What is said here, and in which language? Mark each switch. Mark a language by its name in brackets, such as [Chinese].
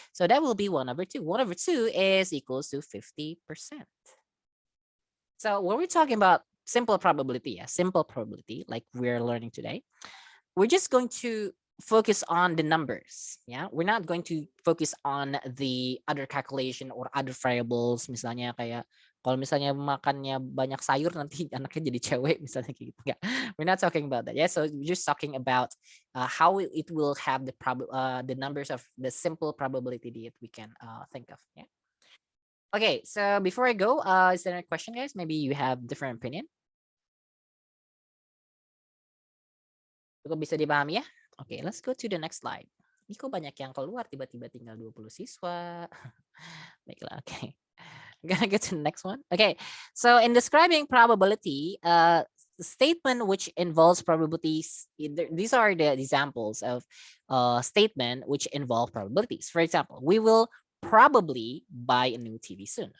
[English] So that will be 1/2. 1/2 is equals to 50%. So when we're talking about simple probability, simple probability, like we're learning today, we're just going to focus on the numbers. Yeah, we're not going to focus on the other calculation or other variables. [Indonesian] Misalnya kayak kalau misalnya makannya banyak sayur nanti anaknya jadi cewek misalnya kayak gitu. Enggak. [English] We're not talking about that. Yeah, so we're just talking about how it will have the numbers of the simple probability that we can think of. Yeah. Okay, so before I go, is there a question, guys? Maybe you have different opinion. [Indonesian] Cukup bisa dipahami ya? [English] Okay, let's go to the next slide. [Indonesian] Ini kok banyak yang keluar, tiba-tiba tinggal 20 siswa. Baiklah, okay. [English] I'm gonna get to the next one. Okay, so in describing probability, statement which involves probabilities, these are the examples of statement which involve probabilities. For example, we will probably buy a new TV soon.